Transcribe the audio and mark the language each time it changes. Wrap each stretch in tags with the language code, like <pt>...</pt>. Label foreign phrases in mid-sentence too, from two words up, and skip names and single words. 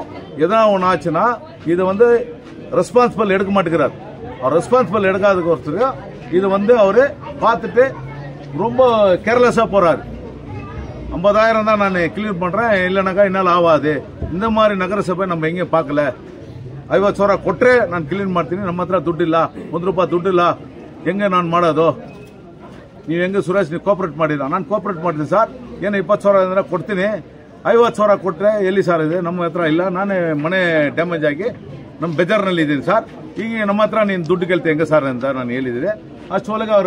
<ta>எதனா ஒன்று ஆச்சுன்னா இதை வந்து ரெஸ்பான்சிபிள் எடுக்க மாட்டேங்கிறார். அவர் ரெஸ்பான்சிபிள் எடுக்காததுக்கு ஒருத்தர் இது வந்து அவரு பார்த்துட்டு ரொம்ப கேர்லெஸ்ஸா போறாரு. 50,000 தான் நான் கிளியர் பண்றேன், இல்லைனாக்கா என்னால் ஆகாது. இந்த மாதிரி நகரசபை நம்ம எங்கேயும் பார்க்கல.</ta> <kn>50,000 ಕೊಟ್ರೆ ನಾನು ಕ್ಲೀನ್ ಮಾಡ್ತೀನಿ, ನಮ್ಮ ಹತ್ರ ದುಡ್ಡಿಲ್ಲ, ₹1 ದುಡ್ಡಿಲ್ಲ, ಹೆಂಗೆ ನಾನು ಮಾಡೋದು? ನೀವು ಹೆಂಗೆ ಸುರೇಶ್ ನೀವು ಕೋಆಪರೇಟ್ ಮಾಡಿಲ್ಲ? ನಾನು ಕೋಆಪರೇಟ್ ಮಾಡಿದ್ದೀನಿ ಸರ್, ಏನು 20,000 ಅಂದ್ರೆ ಕೊಡ್ತೀನಿ, 50,000 ಕೊಟ್ಟರೆ ಎಲ್ಲಿ ಸರ್ ಇದೆ? ನಮ್ಮ ಹತ್ರ ಇಲ್ಲ, ನಾನೇ ಮನೆ ಡ್ಯಾಮೇಜ್ ಆಗಿ ನಮ್ಮ ಬೇಜಾರಿನಲ್ಲಿ ಇದ್ದೀನಿ ಸರ್, ಈಗ ನಮ್ಮ ಹತ್ರ ನೀನು ದುಡ್ಡು ಕೇಳ್ತಿ ಹೆಂಗೆ ಸರ್ ಅಂತ ನಾನು ಹೇಳಿದ್ದೀನಿ.</kn>